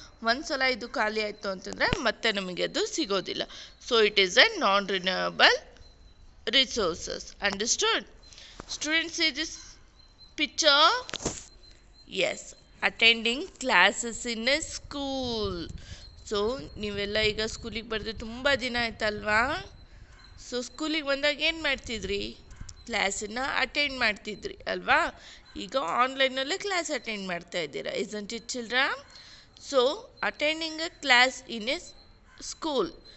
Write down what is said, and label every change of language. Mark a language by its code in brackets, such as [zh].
[kn] ಒಂದ್ಸಲ ಇದು ಖಾಲಿ ಆಯಿತು ಅಂತಂದರೆ ಮತ್ತೆ ನಮಗೆ ಅದು ಸಿಗೋದಿಲ್ಲ. [en] So it is a non renewable resources. Understood? Students, see this picture. Yes, attending classes in a school. [kn] So ನೀವೆಲ್ಲ ಈಗ ಸ್ಕೂಲಿಗೆ ಬರೆದು ತುಂಬ ದಿನ ಆಯ್ತಲ್ವಾ. ಸೊ ಸ್ಕೂಲಿಗೆ ಬಂದಾಗ ಏನು ಮಾಡ್ತಿದ್ರಿ, ಕ್ಲಾಸನ್ನು ಅಟೆಂಡ್ ಮಾಡ್ತಿದ್ರಿ ಅಲ್ವಾ. ಈಗ ಆನ್ಲೈನಲ್ಲೇ ಕ್ಲಾಸ್ ಅಟೆಂಡ್ ಮಾಡ್ತಾ ಇದ್ದೀರಾ, [en] isn't it, children? So attending a class in a school.